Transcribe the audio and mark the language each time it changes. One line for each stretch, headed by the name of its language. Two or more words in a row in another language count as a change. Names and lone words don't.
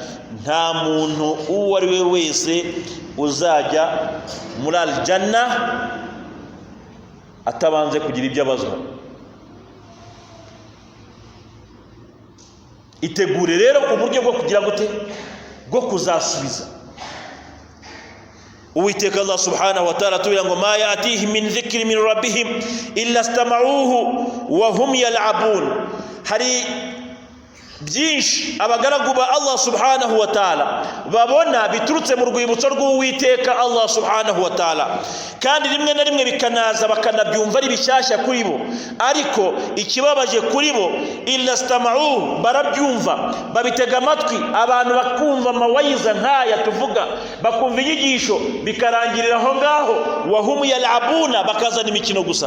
Kinyarwanda: Nta muntu uwo ari we wese uzajya muri aljanna atabanze kugira ibyo abazwa. Itegure rero uburyo bwo kugira gute, bwo kuzasubiza. Uwiteka
Arabic: الله سبحانه وتعالى
Kinyarwanda: tubira ngo
Arabic: ما يأتيه من ذكر من ربهم إلا استمعوه وهم يلعبون.
Kinyarwanda: Hari byinshi abagaragu ba
Arabic: الله سبحانه وتعالى
Kinyarwanda: babona biturutse mu rwibutso rw'Uwiteka
Arabic: الله سبحانه وتعالى,
Kinyarwanda: kandi rimwe na rimwe bikanaza bakanabyumva ari bishyashya kuri bo, ariko ikibabaje kuri bo
Arabic: إلا استمعوه,
Kinyarwanda: barabyumva babitega amatwi, abantu bakumva amawayiza nk'aya tuvuga, bakumva inyigisho bikarangirira aho ngaho,
Arabic: وهم يلعبون,
Kinyarwanda: bakazana imikino gusa.